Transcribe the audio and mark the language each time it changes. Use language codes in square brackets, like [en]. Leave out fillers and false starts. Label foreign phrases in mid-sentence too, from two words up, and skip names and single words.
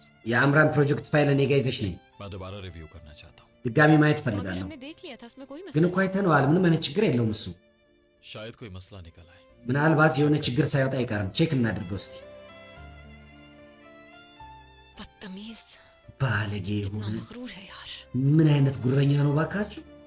[am] የአምራን ፕሮጀክት ፋይል እኔ ጋ ይዘሽ ነኝ። [hi] मैं दोबारा रिव्यू करना चाहता हूँ। [am] ድጋሚ ማየት [hi] मगर [am] ፈልጋለሁ። [hi] हमने देख लिया था, उसमें कोई [am] ግን [hi] मसला [am] እኮ አይተነዋል። ምንም አይነት ችግር የለውም እሱ። [hi] शायद कोई मसला निकल आए। [am] ምናልባት የሆነ ችግር ሳይወጣ አይቀርም። ቼክ እናድርገው እስቲ። [hi] नहीं। बदतमीज, [am] ባለጌ [hi] इतना [am] የሆነ [hi] मगरूर है यार। [am] ምን አይነት ጉረኛ ነው ባካችሁ!